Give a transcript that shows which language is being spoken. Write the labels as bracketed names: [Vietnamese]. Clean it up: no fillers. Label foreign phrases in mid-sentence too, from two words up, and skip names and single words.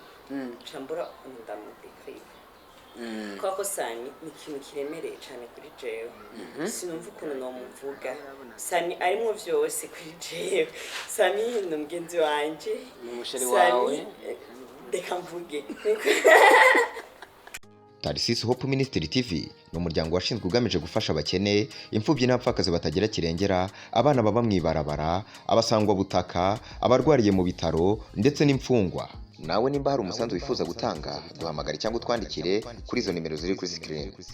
[Rundi] chambura ndamudekrive koko Sammy ni ikintu kiremereye cyane kuri jewe sinumva ukuntu nomuvuga Sammy arimo vyose kuri jewe Sammy ni umugenzi wanje ni umusheri wawe reka mvuge [Kinyarwanda] Tarisisi Hope Ministry TV ni umuryango washinzwe ugamije gufasha abakene, imfubyi n'abapfakazi batagira kirengera, abana baba mwibarabara, abasangwa butaka, abarwariye mu bitaro ndetse n'imfungwa. Nawe nimba hari umusanzu wifuza gutanga, duhamagare cyangwa utwandikire kuri izo nimero ziri kuri screen.